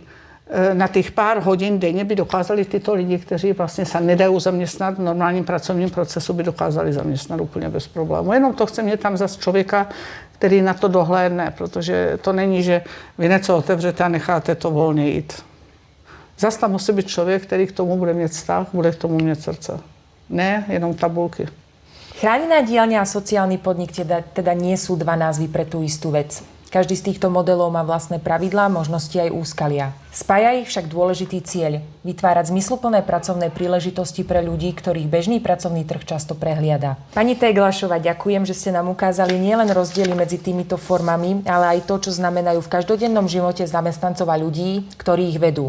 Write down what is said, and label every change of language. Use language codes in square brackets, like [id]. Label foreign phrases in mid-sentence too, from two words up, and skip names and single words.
[cs] Na těch pár hodin denně by dokázali tyto lidi, kteří vlastně se nedají zaměstnat v normálním pracovním procesu, by dokázali zaměstnat úplně bez problému. Jenom to chce mít tam zase člověka, který na to dohlédne, protože to není, že vy něco otevřete a necháte to volně jít. Zase tam musí být člověk, který k tomu bude mít vztah, bude k tomu mít srdce. Ne jenom tabulky. [sk] Chránená diaľňa a sociálny podnik teda nie sú dva názvy pre tú istú vec. Každý z týchto modelov má vlastné pravidlá, možnosti aj úskalia. Spája ich však dôležitý cieľ – vytvárať zmysluplné pracovné príležitosti pre ľudí, ktorých bežný pracovný trh často prehliada. Pani Teglašová, ďakujem, že ste nám ukázali nielen rozdiely medzi týmito formami, ale aj to, čo znamenajú v každodennom živote zamestnancov a ľudí, ktorí ich vedú.